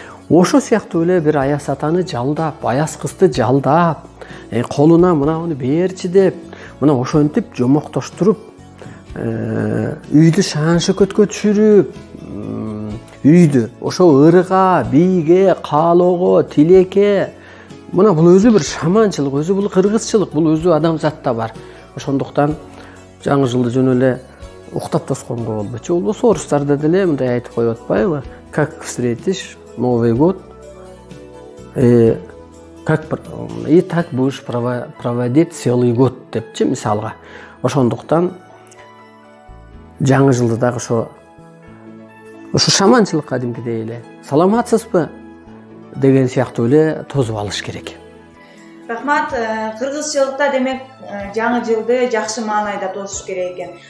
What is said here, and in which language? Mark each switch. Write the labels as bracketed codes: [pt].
[ky] Ошо сыяктуу эле бир аяз атаны жалдап, аяз кызды жалдап, колуна мынауну берчи деп, мына ошентип жомоктоштуруп, үйдү шаан шөкөткө түшүрүп, үйдү ошо ырга, бийге, каалоого, тилекке, мына бул өзү бир шаманчылык, өзү бул кыргызчылык, бул өзү адамзатта бар. Ошондуктан жаңы жылды жөн эле уктап тосконго болбойт. Болбосо орустарда деле мындай айтып коюп атпайбы? [ru] Как встретишь Новый год, и так будешь проводить целый год [ky] депчи мисалга. Ошондуктан жаңы жылды дагы ошо шаманчылык кадимкидей эле саламатсызбы деген сыяктуу эле тосуп алыш керек. Рахмат. Кыргызчылыкта демек жаңы жылды жакшы маанайда тосуш керек экен.